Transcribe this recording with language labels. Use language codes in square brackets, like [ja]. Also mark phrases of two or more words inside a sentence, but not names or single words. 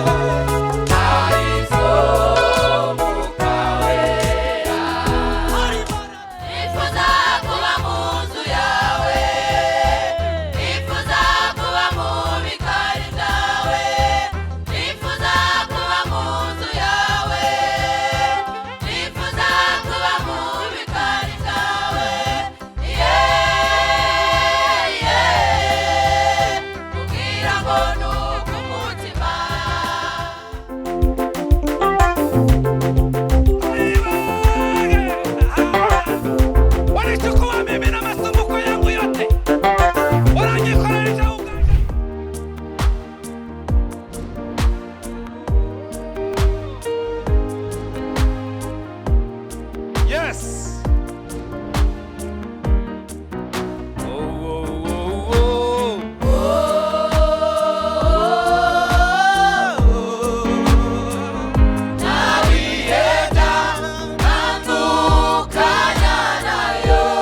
[rw] arizo Mwuka Wera nifuza kuba mu nzu yawe nifuza kuba mu bikari byawe nifuza kuba mu nzu yawe nifuza kuba mu bikari byawe kugira ngo nuko umutima [sw] Walichukua mimi na masumbuko yangu yote, wananikoleza uganga. [en] Yes. [rw] nabiyeda nandukanya nayo